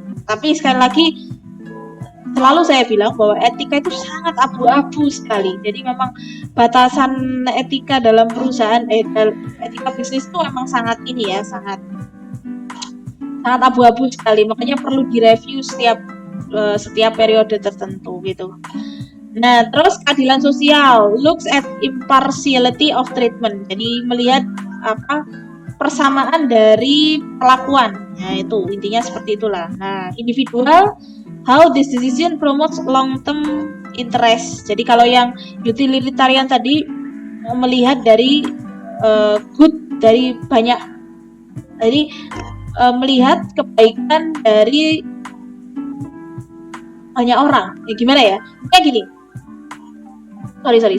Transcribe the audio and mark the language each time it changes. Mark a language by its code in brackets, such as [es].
[id] Tapi sekali lagi selalu saya bilang bahwa etika itu sangat abu-abu sekali. Jadi memang batasan etika dalam perusahaan, etika bisnis itu memang sangat abu-abu sekali. Makanya perlu direview setiap periode tertentu gitu. Nah, terus keadilan sosial [en] looks at impartiality of treatment. [id] Jadi melihat persamaan dari perlakuan. Nah, itu intinya seperti itulah. [en] Nah, individual, how this decision promotes long-term interest. [id] Jadi kalau yang utilitarian tadi melihat dari good dari banyak, jadi melihat kebaikan dari banyak orang. Ya gimana ya? Kayak gini. Sorry.